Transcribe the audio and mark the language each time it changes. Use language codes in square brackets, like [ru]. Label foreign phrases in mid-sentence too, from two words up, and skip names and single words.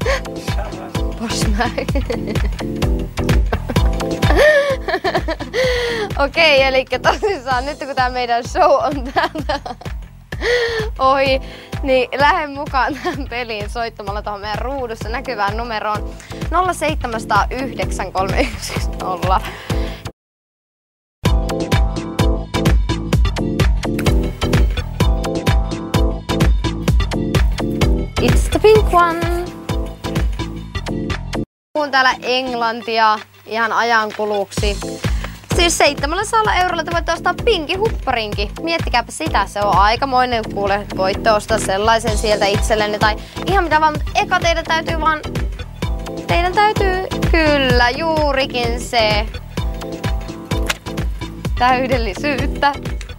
[fi] Okei, eli tosissaan nyt kun tää meidän show on täältä ohi, niin lähde mukaan tähän peliin soittamalla tuohon meidän ruudussa näkyvään numeroon 07009 310. [en] It's the pink one! [fi] Puhun täällä englantia ihan ajankuluksi. Siis 700 € te voitte ostaa pinkin hupparinkin. Miettikääpä sitä, se on aikamoinen kuule. Voitte ostaa sellaisen sieltä itsellenne tai ihan mitä vaan, mutta eka teidän täytyy kyllä juurikin se täydellisyyttä